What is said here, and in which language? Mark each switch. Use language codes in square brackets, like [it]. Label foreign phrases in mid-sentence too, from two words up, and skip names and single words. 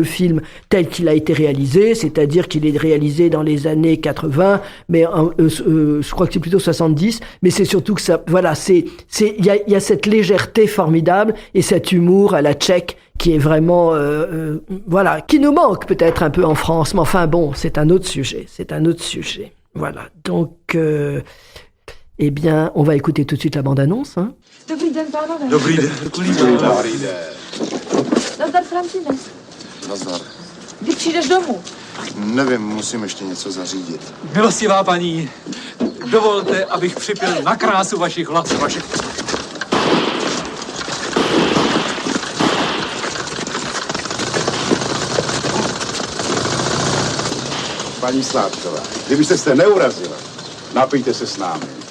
[fr] film tel qu'il a été réalisé, c'est-à-dire qu'il est réalisé dans les années 80, mais je crois que c'est plutôt 70, mais c'est surtout que ça, voilà, il y a cette légèreté formidable et cet humour à la tchèque qui est vraiment, voilà, qui nous manque peut-être un peu en France, mais enfin bon, c'est un autre sujet, Voilà, donc, eh bien, on va écouter tout de suite la bande-annonce, hein. [cs] Dobrý den, pánové. Dobrý den. Dobrý den. Nazdar, Francine. Nazdar. Kdy přijdeš domů? Nevím, musím ještě něco zařídit. Milostivá paní, dovolte, abych připil na krásu vašich vlasů. Paní Sládková, kdybyste se neurazila, napijte se s námi.